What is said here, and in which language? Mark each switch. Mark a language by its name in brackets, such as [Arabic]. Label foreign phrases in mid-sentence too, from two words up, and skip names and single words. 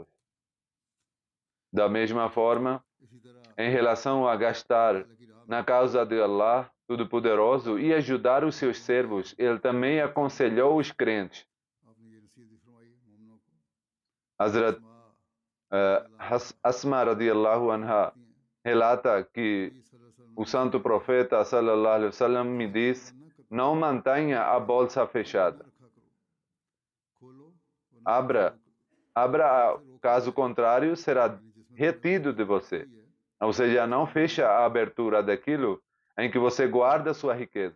[Portuguese] Da mesma forma, em relação a gastar na causa de Allah Todo-Poderoso e ajudar os seus servos, ele também aconselhou os crentes. Hazrat Asma [Arabic] رضي الله عنها [Portuguese] relata que o Santo Profeta [Arabic] صلى الله عليه وسلم [Portuguese] me disse: não mantenha a bolsa fechada. Abra, caso contrário, será retido de você. Ou seja, não feche a abertura daquilo em que você guarda sua riqueza.